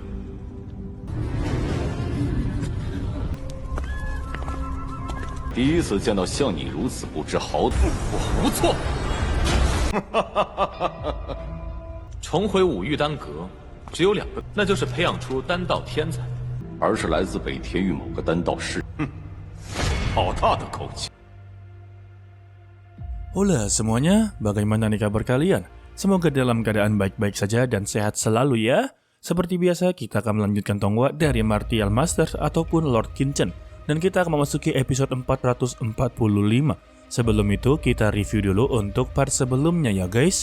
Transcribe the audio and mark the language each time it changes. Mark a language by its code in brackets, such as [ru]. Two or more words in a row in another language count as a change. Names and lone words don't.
[zh] 第一次见到像你如此不知好歹，我无错。重回五玉丹阁，只有2个，那就是培养出丹道天才，而是来自北天域某个丹道师。好大的口气！ [id] Hola semuanya, bagaimana nih kabar kalian? Semoga dalam keadaan baik-baik saja dan sehat selalu ya. Seperti biasa, kita akan melanjutkan tonggak dari Martial Masters ataupun Lord Qinchen. Dan kita akan memasuki episode 445. Sebelum itu, kita review dulu untuk part sebelumnya ya guys.